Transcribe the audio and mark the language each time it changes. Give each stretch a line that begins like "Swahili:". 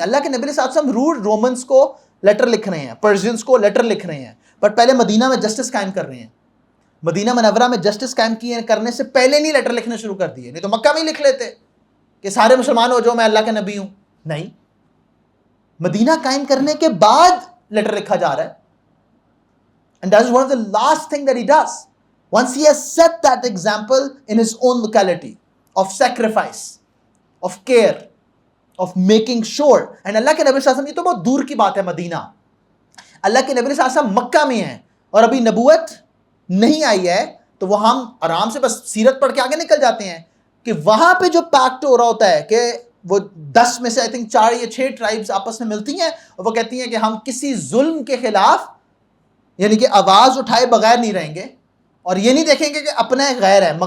Urdu: اللہ کے نبی صلی اللہ علیہ وسلم رومنس کو لیٹر لکھ رہے ہیں, پرشینز کو لیٹر لکھ رہے ہیں, بٹ پہلے مدینہ میں جسٹس قائم کر رہے ہیں. مدینہ منورہ میں جسٹس قائم کرنے سے پہلے نہیں لیٹر لکھنے شروع کر دیے, نہیں تو مکہ میں ہی لکھ لیتے کہ سارے مسلمان ہو جاؤ میں اللہ کا نبی ہوں. نہیں, مدینہ قائم کرنے کے بعد لیٹر لکھا جا رہا ہے.
English: And that is one of the last thing that he does. Once he has set that example in his own locality of sacrifice, of care, of making sure.
Urdu: And اللہ کے نبی صلی اللہ علیہ وسلم, یہ تو بہت دور کی بات ہے مدینہ, اللہ کے نبی صلی اللہ علیہ وسلم مکہ میں ہیں اور ابھی نبوت نہیں آئی ہے, تو وہ ہم آرام سے بس سیرت پڑھ کے آگے نکل جاتے ہیں کہ وہاں پہ جو پیکٹ ہو رہا ہوتا ہے کہ وہ 10 میں سے
English: I think
Urdu: 4 یا 6 ٹرائبز آپس میں ملتی ہیں اور وہ کہتی ہیں کہ ہم کسی ظلم کے خلاف یعنی کہ آواز اٹھائے بغیر نہیں رہیں گے, اور یہ نہیں دیکھیں گے کہ اپنا غیر ہے.